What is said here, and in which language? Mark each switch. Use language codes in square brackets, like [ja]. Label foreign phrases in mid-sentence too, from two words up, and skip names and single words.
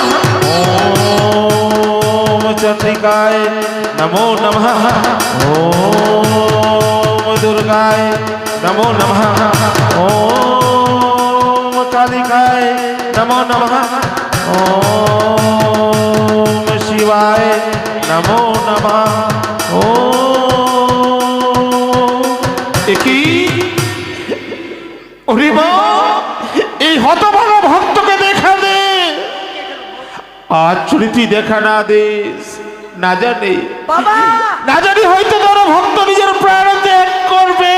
[sa] ओम चंद्रिकाय नमो नमः, ओम दुर्गाय नमो नमः, ओम कालिकाय नमो नमः, ओम शिवाय नमो नमः। [bn] কি ওরে মা, এই হতভাগা ভক্তকে দেখা দে, আজ যদি তুই দেখা না দিস, না জানি বাবা না জানি হয়তো তোর ভক্ত নিজের প্রাণ ত্যাগ করবে।